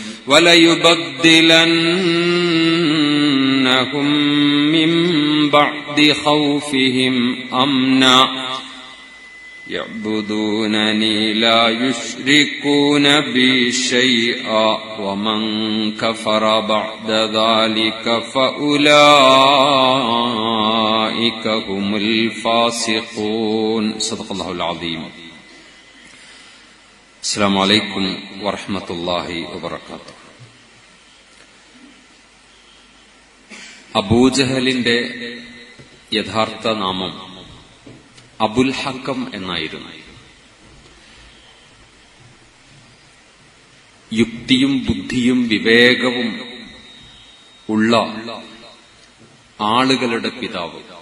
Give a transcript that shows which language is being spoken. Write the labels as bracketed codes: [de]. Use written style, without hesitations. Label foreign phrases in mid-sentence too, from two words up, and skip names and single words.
[ar] وليبدلنهم من بعد خوفهم أمنا يعبدونني لا يشركون بي شيئا، ومن كفر بعد ذلك فأولئك هم الفاسقون. صدق الله العظيم. السلام عليكم ورحمة الله وبركاته. [ml] അബൂജഹലിന്റെ യഥാർത്ഥ നാമം അബുൽ ഹക്കം എന്നായിരുന്നു. യുക്തിയും ബുദ്ധിയും വിവേകവും ഉള്ള ആളുകളുടെ പിതാവ്.